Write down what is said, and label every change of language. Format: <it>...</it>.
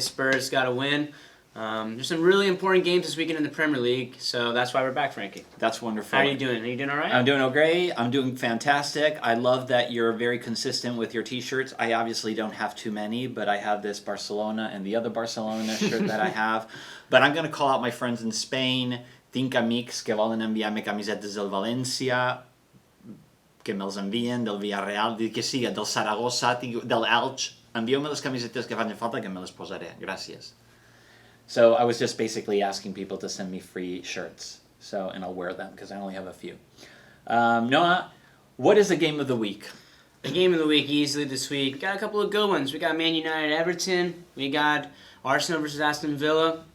<en>Spurs got to win. There's some really important games this weekend in the Premier League, so that's why we're back, Frankie. That's wonderful. How are you doing? Are you doing all right? I'm doing okay. I'm doing fantastic. I love that you're very consistent with your t-shirts. I obviously don't have too many, but I have this Barcelona and the other Barcelona shirt that I have. But I'm going to call out my friends in Spain.</en> <ca>Tinc amics que volen enviar-me camisetes del València, que me'ls envien, del Villarreal, que siga, del Saragossa, del Elx. Envieu-me les camisetes que fan falta que me les posaré. Gràcies.</ca> <en>So I was just basically asking people to send me free shirts. And I'll wear them because I only have a few. Noah, what is the game of the week? The game of the week easily this week. Got a couple of good ones. We got Man United Everton. We got Arsenal versus Aston Villa.</en>